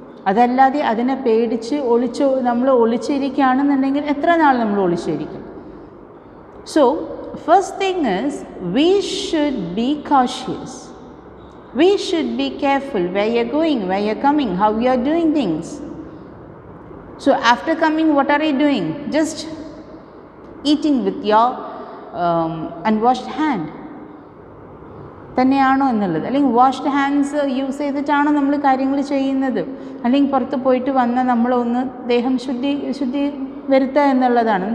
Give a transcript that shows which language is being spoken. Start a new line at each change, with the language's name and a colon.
Malayalam: അതല്ലാതെ അതിനെ പേടിച്ച് നമ്മൾ ഒളിച്ചിരിക്കുകയാണെന്നുണ്ടെങ്കിൽ എത്ര നാൾ നമ്മൾ ഒളിച്ചിരിക്കും?
English: So first thing is we should be cautious, we should be careful where you're going, where you're coming, how you're doing things. So after coming, what are you doing? Just eating with your unwashed hand
Malayalam: തന്നെയാണോ എന്നുള്ളത്, അല്ലെങ്കിൽ washed hands use ചെയ്തിട്ടാണോ നമ്മൾ കാര്യങ്ങൾ ചെയ്യുന്നത്, അല്ലെങ്കിൽ പുറത്ത് പോയിട്ട് വന്നാൽ നമ്മളൊന്ന് ദേഹം ശുദ്ധി വരുത്തുക എന്നുള്ളതാണ്.